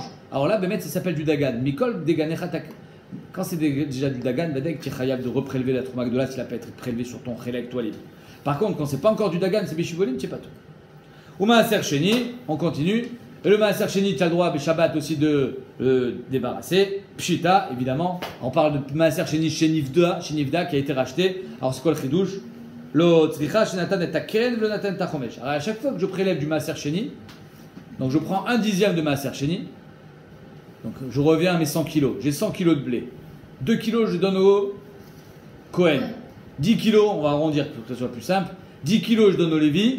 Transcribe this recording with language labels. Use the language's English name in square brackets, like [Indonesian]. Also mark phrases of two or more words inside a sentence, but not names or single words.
[French] Alors là, Bémet, ça s'appelle du Dagan. [Hebrew] מכל דגנך, [French] quand c'est déjà du Dagan, Badek, tu es Khayab de reprélever la [Hebrew] תרומה גדולה, [French] s'il a pas été prélevé sur ton Khélek, toi, les. Par contre, quand c'est pas encore du Dagan, c'est Beshivolim, tu sais pas tout. Ou [Hebrew] מעשר שני, [French] on continue. Et le [Hebrew] מעשר שני, [French] tu as le droit, Shabbat aussi, de débarrasser. Pshita, évidemment. On parle de [Hebrew] מעשר שני [French] chez Nivda qui a été racheté. Alors, c'est quoi le chidouche? [Hebrew] לא צריכא שנתן את הקרן לא נתן החומש. [French] Alors, à chaque fois que je prélève du [Hebrew] מעשר שני, [French] donc je prends 1/10 de [Hebrew] מעשר שני. [French] Donc, je reviens à mes 100 kilos. J'ai 100 kilos de blé. 2 kilos, je donne au Kohen. 10 kilos, on va arrondir pour que ce soit plus simple. 10 kilos, je donne au Lévi.